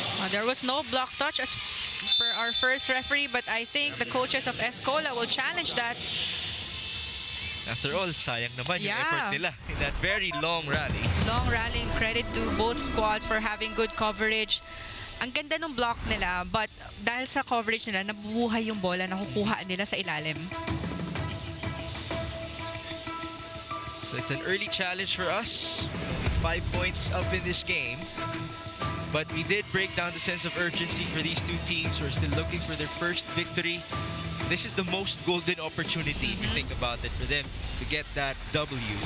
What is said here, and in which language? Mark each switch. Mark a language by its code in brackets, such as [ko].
[en] There was no block touch as per our first referee, but I think the coaches of Est Cola will challenge that. After all, [tl] sayang naman yung effort nila [en] in that very long rally. Long rallying, credit to both squads for having good coverage. [tl] Ang ganda ng block nila, but dahil sa coverage nila, nabubuhay yung bola na kukuha nila sa ilalim. [en] So it's an early challenge for us. 5 points up in this game. But we did break down the sense of urgency for these two teams who are still looking for their first victory. This is the most golden opportunity, if you think about it, for them to get that W.